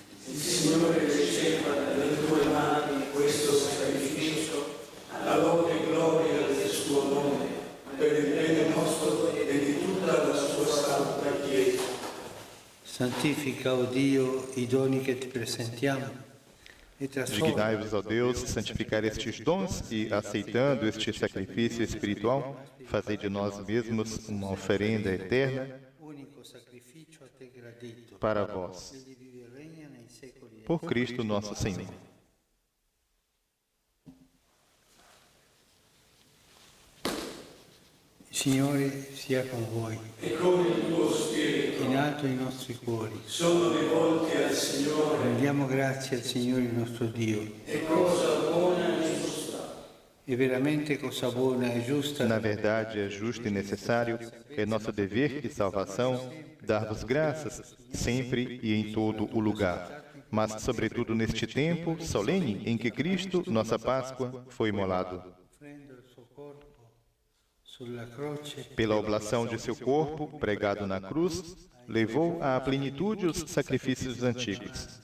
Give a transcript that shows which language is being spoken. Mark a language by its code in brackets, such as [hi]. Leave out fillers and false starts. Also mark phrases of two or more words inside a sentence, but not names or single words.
[it] Il Signore riceva dalle tue mani questo sacrificio alla lode e gloria del suo nome, per il bene nostro e di tutta la sua santa Chiesa. Santifica, o Dio, i doni che ti presentiamo e trasforma [pt] Dignai-vos, ó Deus, santificar estes dons e, aceitando este sacrifício espiritual, fazei de nós mesmos uma oferenda eterna [it] unico sacrificio a te gradito. [pt] para vós, [it] Egli vive e regna nei secoli. [pt] por Cristo nosso Senhor. [it] Il Signore sia con voi. E con il tuo spirito In alto i nostri cuori. sono rivolti al Signore Rendiamo grazie al Signore il nostro Dio. e con è veramente cosa buona e giusta. [pt] Na verdade, é justo e necessário, é nosso dever e salvação dar-vos graças sempre e em todo o lugar, mas sobretudo neste tempo solene em que Cristo, nossa Páscoa, foi imolado. Pela oblação de seu corpo, pregado na cruz, levou à plenitude os sacrifícios antigos.